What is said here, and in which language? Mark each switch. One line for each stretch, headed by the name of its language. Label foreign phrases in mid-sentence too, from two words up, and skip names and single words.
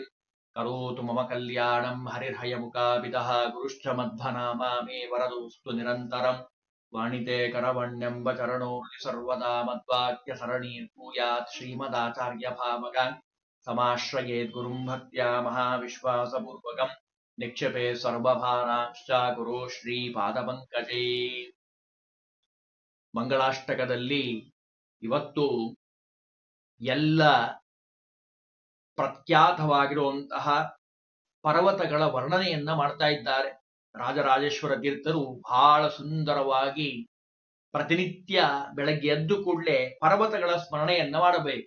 Sanskrit: करोतु मम कल्याणम् हरिर्हयमुखापितः गुरुश्च मध्वनामा मे वरदोऽस्तु निरन्तरम्। वाणिते करवण्यम्ब चरणो सर्वदा मद्वाक्यसरणीर्भूयात् श्रीमदाचार्यभावगान् समाश्रयेत् गुरुम् भक्त्या महाविश्वासपूर्वकम् निक्षेपे सर्वभारांश्च गुरो ಶ್ರೀಪಾದಪಂಕಜೇ।
Kannada: ಮಂಗಳಾಷ್ಟಕದಲ್ಲಿ ಇವತ್ತು ಎಲ್ಲ ಪ್ರಖ್ಯಾತವಾಗಿರುವಂತಹ ಪರ್ವತಗಳ ವರ್ಣನೆಯನ್ನ ಮಾಡ್ತಾ ಇದ್ದಾರೆ. ರಾಜರಾಜೇಶ್ವರ ತೀರ್ಥರು ಬಹಳ ಸುಂದರವಾಗಿ ಪ್ರತಿನಿತ್ಯ ಬೆಳಗ್ಗೆ ಎದ್ದು ಕೂಡಲೇ ಪರ್ವತಗಳ ಸ್ಮರಣೆಯನ್ನ ಮಾಡಬೇಕು.